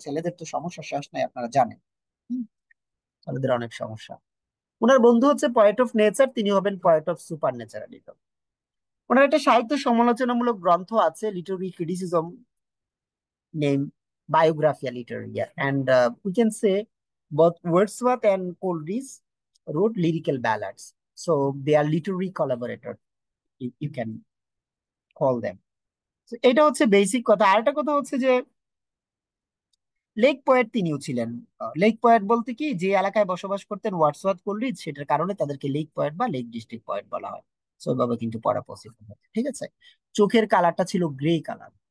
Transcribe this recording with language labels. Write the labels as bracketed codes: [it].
[bn] ছেলেদের তো সমস্যা শেষ নাই, আপনারা জানেন। হুম, ছেলেদের অনেক সমস্যা। ওনার বন্ধু হচ্ছে পয়েট অফ নেচার, তিনি হবেন পয়েট অফ সুপার ন্যাচারালিজম। ওনার একটা সাহিত্য সমালোচনামূলক গ্রন্থ আছে, literary criticism, name Biographia Literaria. [en] And we can say both Wordsworth and Coleridge wrote lyrical ballads. So they are literary collaborators, you can call them. [bn] So এটা হচ্ছে basic কথা। আরেকটা কথা হচ্ছে যে লেক পয়েট তিনিও ছিলেন। লেক পয়েট বলতে কি, যে এলাকায় বসবাস করতেন ওয়ার্ডসওয়ার্থ কোলরিজ, সেটার কারণে তাদেরকে লেক পয়েট বা লেক ডিস্ট্রিক্ট পয়েট বলা হয়। সো ওইভাবে কিন্তু পড়া পসিবল হয়, ঠিক আছে? চোখের কালারটা ছিল গ্রে কালার।